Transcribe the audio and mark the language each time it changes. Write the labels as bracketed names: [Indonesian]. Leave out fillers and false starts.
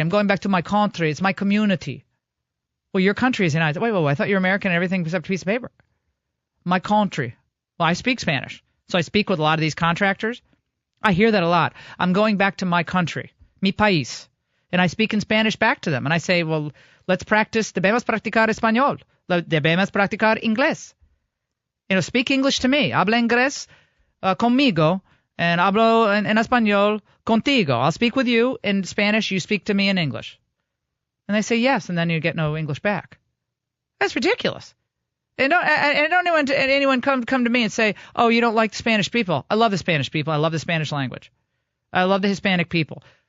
[English] I'm going back to my country. It's my community. Well, your country is the United States. Wait, I thought you were American and everything except a piece of paper. My country. Well, I speak Spanish, so I speak with a lot of these contractors. I hear that a lot. I'm going back to my country, [Spanish] mi país, [English] and I speak in Spanish back to them. And I say, well, let's practice. [Spanish] Debemos practicar español. Debemos practicar inglés. [English] Speak English to me. [Spanish] Habla inglés conmigo, and hablo en español contigo. [English] I'll speak with you in Spanish. You speak to me in English. And they say yes, and then you get no English back. That's ridiculous. And don't anyone come to me and say, oh, you don't like the Spanish people. I love the Spanish people. I love the Spanish language. I love the Hispanic people.